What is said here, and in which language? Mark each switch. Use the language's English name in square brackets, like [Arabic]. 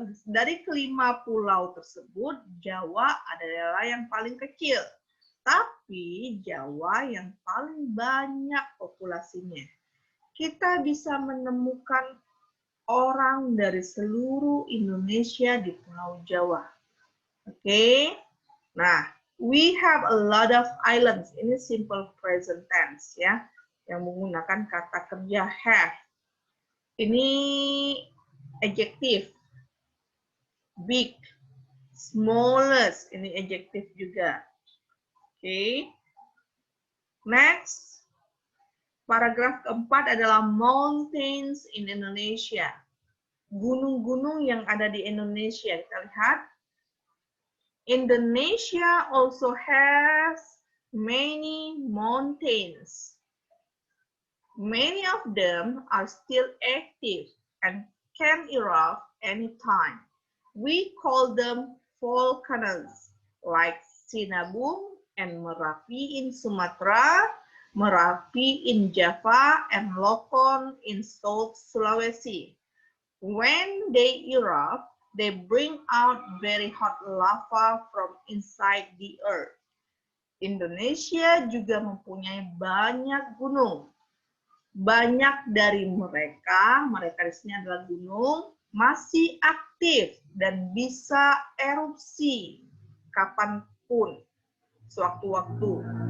[Indonesian] Dari kelima pulau tersebut, Jawa adalah yang paling kecil. Tapi Jawa yang paling banyak populasinya. Kita bisa menemukan orang dari seluruh Indonesia di Pulau Jawa. Oke. [English] Nah, we have a lot of islands. [Indonesian] Ini simple present tense ya, yang menggunakan kata kerja have. Ini adjektif. Big, smallest, ini adjektif juga. Oke. Next. Paragraf keempat adalah [English] mountains in Indonesia. [Indonesian] Gunung-gunung yang ada di Indonesia. Kita lihat. [English] Indonesia also has many mountains. Many of them are still active and can erupt anytime. We call them volcanoes, like Sinabung and Merapi in Sumatera, Merapi in Java, and Lokon in South Sulawesi. When they erupt, they bring out very hot lava from inside the earth. [Indonesian] Indonesia juga mempunyai banyak gunung. Banyak dari mereka di sini adalah gunung, masih aktif dan bisa erupsi kapanpun, sewaktu-waktu.